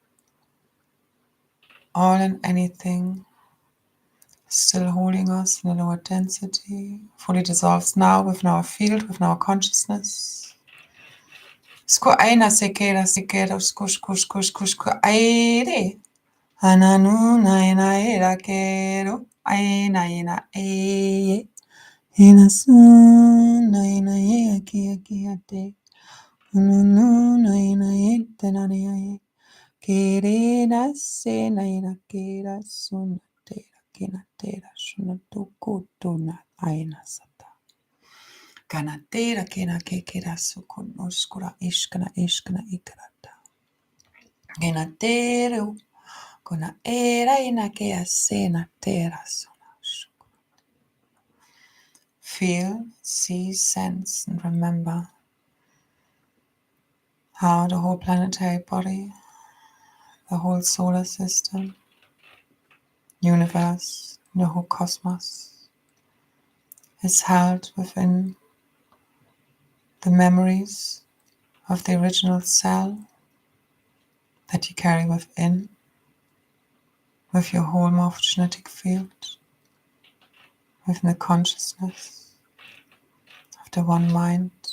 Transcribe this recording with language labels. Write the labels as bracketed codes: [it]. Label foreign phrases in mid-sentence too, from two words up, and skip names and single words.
[en] all and anything still holding us in a lower density, fully dissolves now within our field, within our consciousness. Sko aina sekera skush aire. Ananu naina era kero. Aina ina eye. Ina sun naina ye aki ate. Ununu naina ye tenare ye. Kirina sena ina kira suna tera kina tera shuna tukutuna aina sata. Kana tera kina kekira sukun uskura ishkana ishkana ikarata. Kina teru kuna era ina kea sena tera suna shukura. Feel, see, sense, and remember how the whole planetary body, the whole solar system, universe, the whole cosmos is held within the memories of the original cell that you carry within with your whole morphogenetic field, within the consciousness of the one mind.